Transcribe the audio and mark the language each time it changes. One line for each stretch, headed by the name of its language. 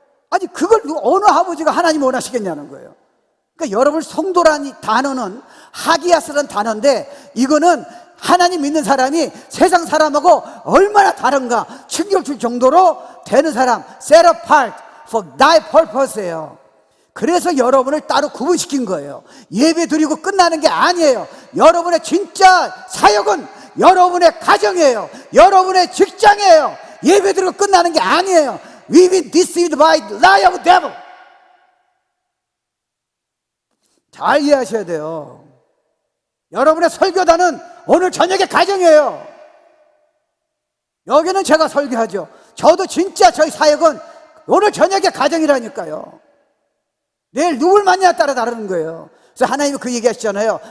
Korean: 아니 그걸 어느 아버지가 하나님 원하시겠냐는 거예요. 그러니까 여러분 성도라는 단어는 하기야스라는 단어인데 이거는 하나님 믿는 사람이 세상 사람하고 얼마나 다른가 충격 줄 정도로 되는 사람,
English: set apart for thy purpose
Korean: 예요. 그래서 여러분을 따로 구분시킨 거예요. 예배 드리고 끝나는 게 아니에요. 여러분의 진짜 사역은 여러분의 가정이에요. 여러분의 직장이에요. 예배 드리고 끝나는 게 아니에요.
English: We've been deceived by the lie of devil.
Korean: 잘 이해하셔야 돼요. 여러분의 설교단은 오늘 저녁에 가정이에요. 여기는 제가 설교하죠. 저도 진짜 저희 사역은 오늘 저녁에 가정이라니까요. 내일 누굴 만나냐에 따라 다르는 거예요. 그래서 하나님이 그 얘기하시잖아요.